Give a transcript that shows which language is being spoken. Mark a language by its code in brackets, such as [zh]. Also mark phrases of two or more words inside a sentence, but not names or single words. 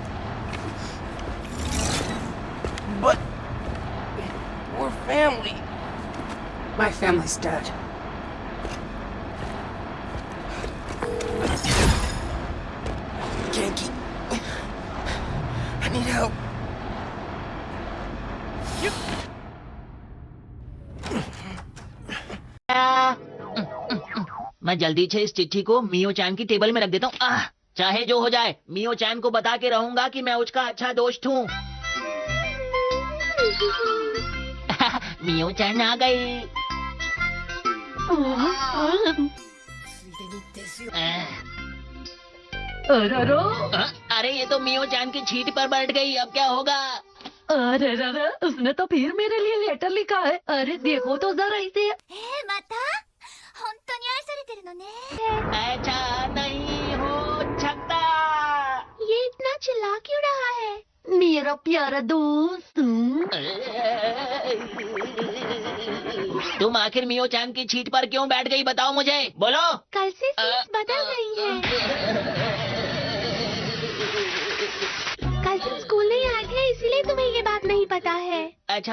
[en] But... we're family. My family's dead. Can't keep... I need help. [hi] मैं जल्दी से इस चिट्ठी को मियो चैन की टेबल में रख देता हूँ। चाहे जो हो जाए, मियो चैन को बता के रहूंगा कि मैं उसका अच्छा दोस्त हूँ। मियो चैन आ गई। अरे ये तो मियो चैन की छीट पर बैठ गई, अब क्या होगा? अरे उसने तो फिर मेरे लिए लेटर लिखा है। अरे देखो तो जरा इसे। [ja] また本当に愛されてるのね [hi] ऐसा नहीं हो सकता। ये इतना चिल्ला क्यों रहा है मेरा प्यारा दोस्त। तुम आखिर मियो चैन की छीट पर क्यों बैठ गई, बताओ मुझे, बोलो। कल से सीट्स बदल गई है कल तुम स्कूल नहीं आए थे इसीलिए तुम्हें ये बात नहीं पता है